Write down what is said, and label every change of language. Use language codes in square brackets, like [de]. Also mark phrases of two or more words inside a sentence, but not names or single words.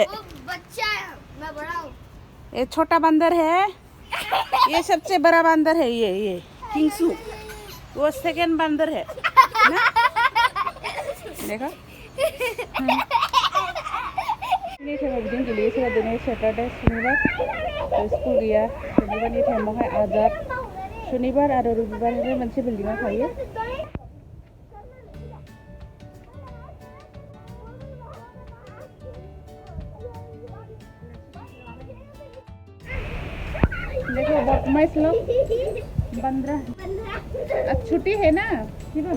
[hi] बच्चा मैं बड़ा हूँ। ये छोटा बंदर है ये सबसे बड़ा बंदर है ये किंगसू वो सेकंड बंदर है ना देखा सैटरडे शनिबार स्कुल गया [brx] शनिबारनि टाइमावहाय आजाद शनिबार आरो रबिबारनिफ्राय मोनसे बिल्डिंआव थायो। [hi] देखो बदमाश लोग 15 आज छुट्टी है ना शिवम?